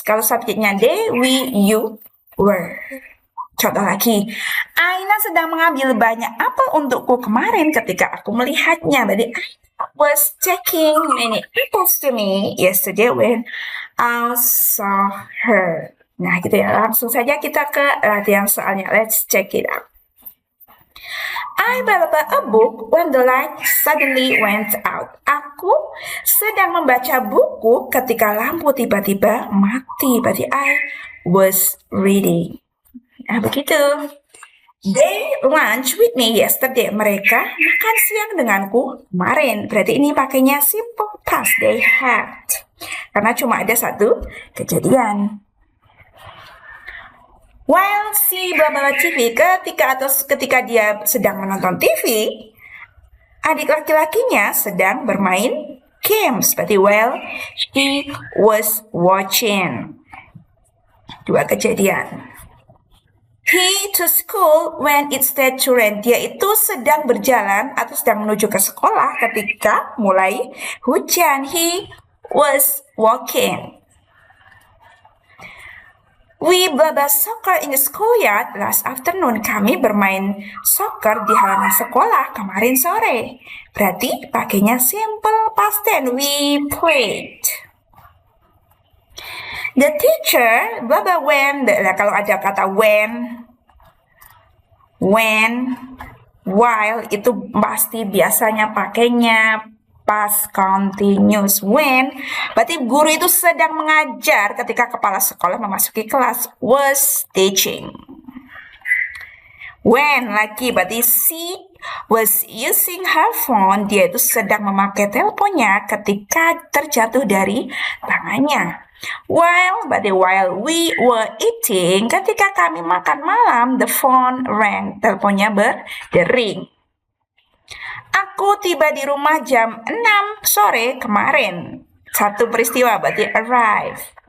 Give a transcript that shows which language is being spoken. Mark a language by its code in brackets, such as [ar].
[id] Kalau subjeknya they, we, you, were. Contoh lagi, Aina sedang mengambil banyak apel untukku kemarin ketika aku melihatnya. [en] Berarti I was taking many apples to me yesterday when I saw her. [id] Nah, gitu ya. Langsung saja kita ke latihan soalnya. [en] Let's check it out. I bought a book when the light suddenly went out. [id] Aku sedang membaca buku ketika lampu tiba-tiba mati. Berarti [en] I was reading. [id] Nah, begitu. [en] They lunch with me yesterday. [id] Mereka makan siang denganku kemarin. Berarti ini pakainya simple past. [en] They had. [id] Karena cuma ada satu kejadian. While si bla TV, ketika dia sedang menonton TV, adik laki-lakinya sedang bermain games. [en] Berarti while she was watching. [id] Dua kejadian. [en] He to school when it started to rain. [id] Dia itu sedang berjalan atau sedang menuju ke sekolah ketika mulai hujan. [en] He was walking. We play soccer in the schoolyard last afternoon. [id] Kami bermain soccer di halaman sekolah kemarin sore. Berarti pakainya simple past tense. [en] We played. [id] The teacher, when, kalau ada kata when, while, itu pasti biasanya pakainya past continuous. When, berarti guru itu sedang mengajar ketika kepala sekolah memasuki kelas. [en] Was teaching. When, lagi, berarti she was using her phone. [id] Dia itu sedang memakai teleponnya ketika terjatuh dari tangannya. [en] While we were eating, [id] ketika kami makan malam, [en] the phone rang, [id] teleponnya berdering. Aku tiba di rumah jam 6 sore kemarin. Satu peristiwa, berarti arrive.